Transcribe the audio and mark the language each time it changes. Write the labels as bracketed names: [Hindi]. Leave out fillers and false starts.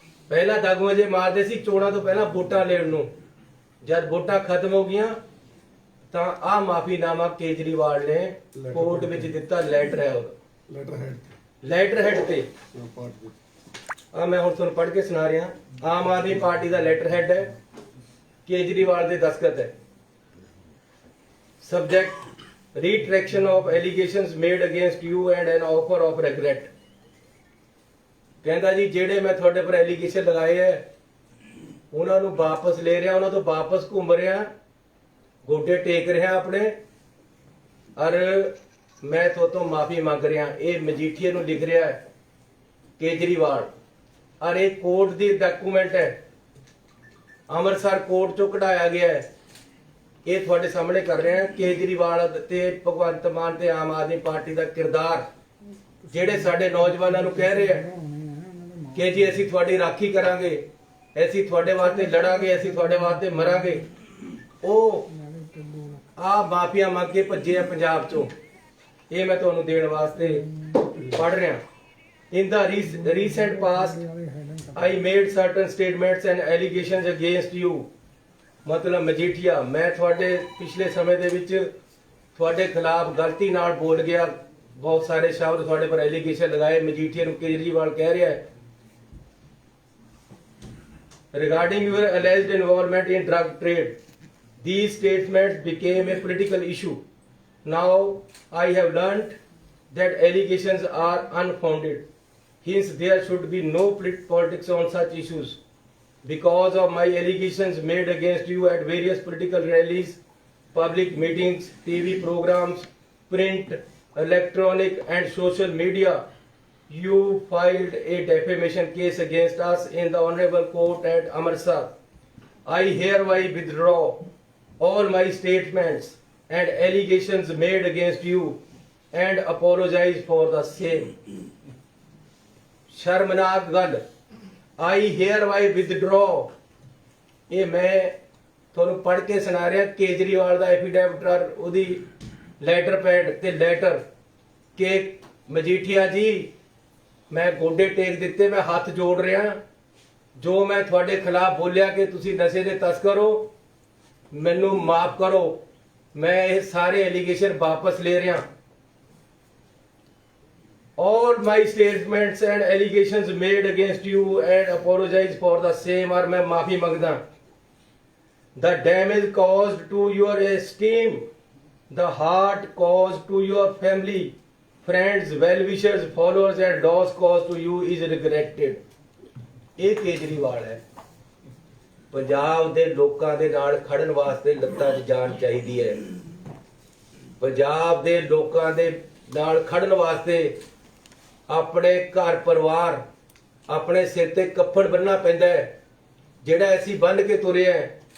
[Punjabi] ਪਹਿਲਾਂ ਦਾਗੂਆਂ ਜੇ ਮਾਰਦੇ ਸੀ ਚੋਣਾਂ ਤੋਂ ਪਹਿਲਾਂ ਵੋਟਾਂ ਲੈਣ ਨੂੰ। ਜਦ ਵੋਟਾਂ ਖਤਮ ਹੋ ਗਈਆਂ ਤਾਂ ਆਹ ਮਾਫੀਨਾਮਾ ਕੇਜਰੀਵਾਲ ਨੇ ਕੋਰਟ ਵਿੱਚ ਦਿੱਤਾ। ਲੈਟਰ ਹੈ ਉਹਦਾ, ਲੈਟਰ ਹੈਡ ਤੇ। ਆ ਮੈਂ ਹੁਣ ਤੁਹਾਨੂੰ ਪੜ੍ਹ ਕੇ ਸੁਣਾ ਰਿਹਾ। ਆਮ ਆਦਮੀ ਪਾਰਟੀ ਦਾ ਲੈਟਰ ਹੈਡ ਹੈ, ਕੇਜਰੀਵਾਲ ਦੇ ਦਸਤਖਤ ਹੈ। [English] Subject retraction of allegations made against you and an offer of regret। [Punjabi] ਕਹਿੰਦਾ ਜੀ ਜਿਹੜੇ ਮੈਂ ਤੁਹਾਡੇ ਪਰ ਐਲੀਗੇਸ਼ਨ ਲਗਾਏ ਹੈ ਉਹਨਾਂ ਨੂੰ ਵਾਪਸ ਲੈ ਰਿਹਾ, ਉਹਨਾਂ ਤੋਂ ਵਾਪਸ ਘੁੰਮ ਰਿਹਾ, ਗੋਡੇ ਟੇਕ ਰਿਹਾ ਆਪਣੇ, ਔਰ ਮੈਂ ਤੋਂ ਮਾਫੀ ਮੰਗ ਰਿਹਾ। ਇਹ ਮਜੀਠੀਏ ਨੂੰ ਲਿਖ ਰਿਹਾ ਹੈ ਕੇਜਰੀਵਾਲ, ਔਰ ਇਹ ਕੋਰਟ ਦੀ ਡਾਕੂਮੈਂਟ ਹੈ, ਅੰਮ੍ਰਿਤਸਰ ਕੋਰਟ ਚੋਂ ਕਢਾਇਆ ਗਿਆ ਹੈ। ਇਹ ਤੁਹਾਡੇ ਸਾਹਮਣੇ ਕਰ ਰਹੇ ਹਾਂ। ਕੇਜਰੀਵਾਲ ਤੇ ਭਗਵੰਤ ਮਾਨ ਤੇ ਆਮ ਆਦਮੀ ਪਾਰਟੀ ਦਾ ਕਿਰਦਾਰ, ਜਿਹੜੇ ਸਾਡੇ ਨੌਜਵਾਨਾਂ ਨੂੰ ਕਹਿ ਰਹੇ ਆ ਕਿ ਜੀ ਅਸੀਂ ਤੁਹਾਡੀ ਰਾਖੀ ਕਰਾਂਗੇ, ਅਸੀਂ ਤੁਹਾਡੇ ਵਾਸਤੇ ਲੜਾਂਗੇ, ਅਸੀਂ ਤੁਹਾਡੇ ਵਾਸਤੇ ਮਰਾਂਗੇ, ਉਹ ਆ ਮਾਫੀਆਂ ਮੰਗ ਕੇ ਭੱਜੇ ਆ ਪੰਜਾਬ ਚੋਂ। ਇਹ ਮੈਂ ਤੁਹਾਨੂੰ ਦੇਣ ਵਾਸਤੇ ਪੜ੍ਹ ਰਿਹਾ। [English] In the recent past, I made certain statements and allegations against you. [Punjabi] ਮਤਲਬ ਮਜੀਠੀਆ, ਮੈਂ ਤੁਹਾਡੇ ਪਿਛਲੇ ਸਮੇਂ ਦੇ ਵਿੱਚ ਤੁਹਾਡੇ ਖਿਲਾਫ ਗਲਤੀ ਨਾਲ ਬੋਲ ਗਿਆ, ਬਹੁਤ ਸਾਰੇ ਸ਼ਬਦ ਤੁਹਾਡੇ ਪਰ ਐਲੀਗੇਸ਼ਨ ਲਗਾਏ। ਮਜੀਠੀਆ ਨੂੰ ਕੇਜਰੀਵਾਲ ਕਹਿ ਰਿਹਾ ਹੈ [English] regarding your alleged involvement in drug trade. These statements became a political issue. Now I have learnt that allegations are unfounded. Hence there should be no politics on such issues. Because of my allegations made against you at various political rallies, public meetings, TV programs, print, electronic and social media, you filed a defamation case against us in the Honorable Court at Amritsar. I hereby withdraw all my statements and allegations made against you and apologize for the same. [Punjabi] शर्मनाक गल, [English] I hereby withdraw। [Hindi] ये मैं [Punjabi] ਤੁਹਾਨੂੰ ਪੜ੍ਹ ਕੇ ਸੁਣਾ ਰਿਹਾ ਕੇਜਰੀਵਾਲ ਦਾ affidavit, ਉਹਦੀ letter pad ਤੇ ਲੈਟਰ ਕਿ ਮਜੀਠੀਆ ਜੀ ਮੈਂ ਗੋਡੇ ਟੇਕ ਦਿੱਤੇ, ਮੈਂ ਹੱਥ ਜੋੜ ਰਿਹਾ। ਜੋ ਮੈਂ ਤੁਹਾਡੇ ਖਿਲਾਫ ਬੋਲਿਆ ਕਿ ਤੁਸੀਂ ਨਸ਼ੇ ਦੇ ਤਸਕਰ ਹੋ, ਮੈਨੂੰ ਮਾਫ ਕਰੋ। ਮੈਂ ਇਹ ਸਾਰੇ ਐਲੀਗੇਸ਼ਨ ਵਾਪਸ ਲੈ ਰਿਹਾ। [English] All my statements and allegations made against you and apologize for the same। [Punjabi] और मैं माफी मांगदा। [English] The damage caused to your esteem, the hurt caused to your family, friends, well-wishers, followers and loss caused to you is regretted। [Punjabi] ਇਹ ਕੇਜਰੀਵਾਲ ਹੈ। ਪੰਜਾਬ ਦੇ ਲੋਕਾਂ ਦੇ ਨਾਲ ਖੜਨ ਵਾਸਤੇ ਲੱਤਾਂ 'ਚ ਜਾਨ ਚਾਹੀਦੀ ਹੈ। ਪੰਜਾਬ ਦੇ ਲੋਕਾਂ ਦੇ ਨਾਲ ਖੜਨ ਵਾਸਤੇ ਆਪਣੇ ਘਰ ਪਰਿਵਾਰ, ਆਪਣੇ ਸਿਰ ਤੇ ਕੱਫਣ ਬੰਨਣਾ ਪੈਂਦਾ ਹੈ, ਜਿਹੜਾ ਅਸੀਂ ਬੰਨ ਕੇ ਤੁਰੇ ਆ।